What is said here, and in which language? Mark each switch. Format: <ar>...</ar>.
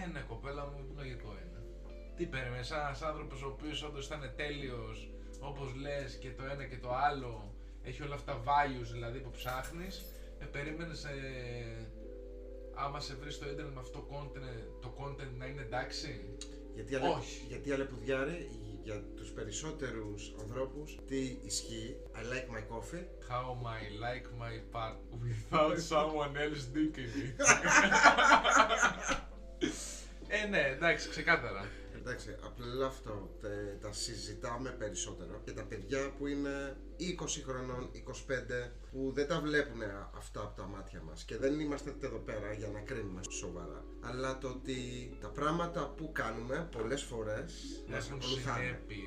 <el>Ναι, κοπέλα μου, λογικό είναι. Τι περίμενες, ένας άνθρωπος ο οποίος όντως ήταν τέλειος, όπως λες, και το ένα και το άλλο, έχει όλα αυτά values δηλαδή που ψάχνεις, περίμενες άμα σε βρει στο ίντερνετ με αυτό το content να είναι εντάξει? Όχι. Γιατί αλεπουδιάρε, για τους περισσότερους ανθρώπους, τι ισχύει?</el> <en>I like my coffee. How I like my part without someone else digging it.</en> <el>Ναι, εντάξει, ξεκάθαρα. Εντάξει, απλά αυτό τα συζητάμε περισσότερο και τα παιδιά που είναι 20 χρονών, 25, που δεν τα βλέπουν αυτά από τα μάτια μας και δεν είμαστε εδώ πέρα για να κρίνουμε σοβαρά, αλλά το ότι τα πράγματα που κάνουμε πολλές φορές μας ακολουθάνε.</el>